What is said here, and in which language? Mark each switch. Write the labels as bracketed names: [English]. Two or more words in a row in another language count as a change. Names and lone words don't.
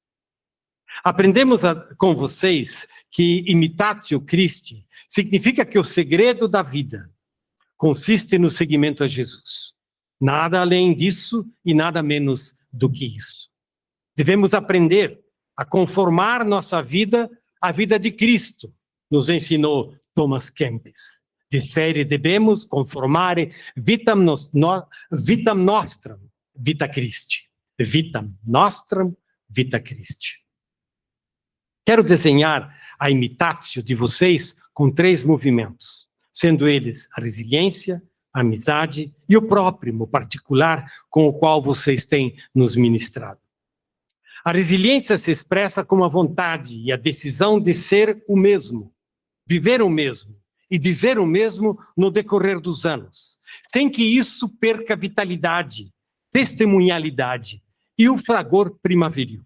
[Portuguese] Aprendemos com vocês que [Latin] imitatio Christi [Portuguese] significa que o segredo da vida consiste no seguimento a Jesus. Nada além disso e nada menos do que isso. Devemos aprender a conformar nossa vida à vida de Cristo, nos ensinou Thomas Kempis. [Latin] Dissere debemos conformare vitam nostram vita Christi. Vitam nostram vita Christi. [Portuguese] Quero desenhar a imitatio de vocês com 3 movimentos, sendo eles a resiliência, a amizade e o próprio particular com o qual vocês têm nos ministrado. A resiliência se expressa com a vontade e a decisão de ser o mesmo, viver o mesmo e dizer o mesmo no decorrer dos anos, sem que isso perca vitalidade, testemunhalidade e o fragor primaveril.